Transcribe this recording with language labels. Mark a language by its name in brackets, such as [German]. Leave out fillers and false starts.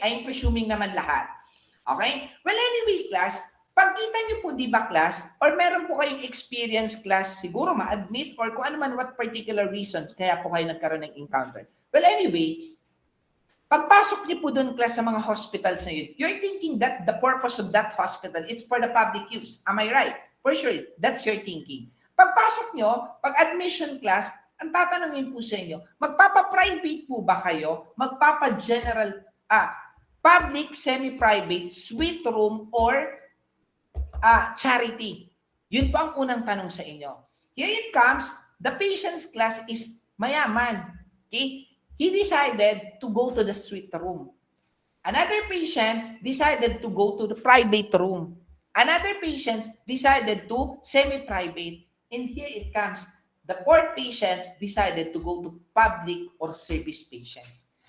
[English] I'm presuming [Filipino] naman lahat. Okay? Well, anyway, class, pagkita nyo po, di ba, class, or meron po kayong experience, class, siguro ma-admit, or kung ano man, [English] what particular reasons, [Filipino] kaya po kayo nagkaroon ng encounter. [English] Well, anyway, [Filipino] pagpasok niyo po doon, class, sa mga hospitals na yun, [English] you're thinking that the purpose of that hospital is for the public use. Am I right? For sure, that's your thinking. [Filipino] Pagpasok nyo, pag-admission class, ang tatanungin po sa inyo, magpapa-private po ba kayo? Magpapa-general, public, semi-private, suite room, or charity? Yun po ang unang tanong sa inyo. [English] Here it comes, the patient's class is mayaman. Okay? He decided to go to the suite room. Another patient decided to go to the private room. Another patient decided to semi-private. And here it comes, the fourth patients decided to go to public or service patients.